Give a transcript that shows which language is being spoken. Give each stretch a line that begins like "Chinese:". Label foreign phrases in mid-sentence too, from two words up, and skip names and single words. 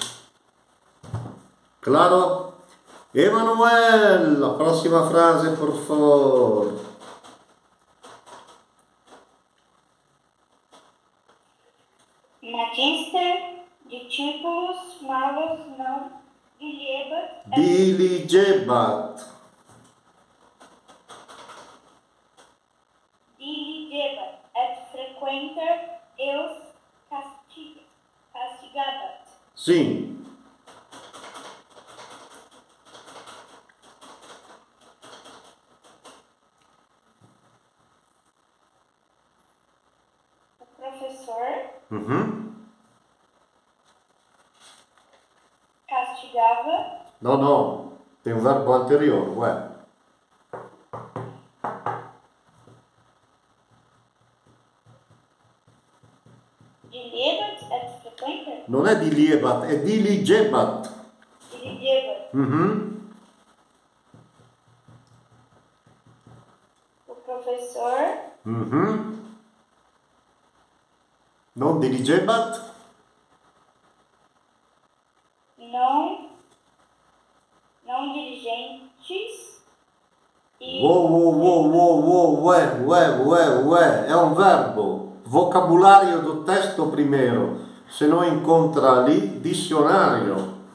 Portuguese: Claro? Emanuel, a próxima frase, por favor.
Latin: Magister, discípulos, malos, não, Diligebat. diligebat, et frequenter eus castigabat.
Portuguese: Sim. O professor castigava. Não. Tem um verbo anterior, ué.
Latin: Diligebat et frequenta? Non è diliebat, è diligebat.
Portuguese: Diligebat. O professor
Latin: Non diligebat?
Portuguese: não diligentes e Ué. É um verbo. Vocabulário do texto primeiro. Se não encontra ali, dicionário.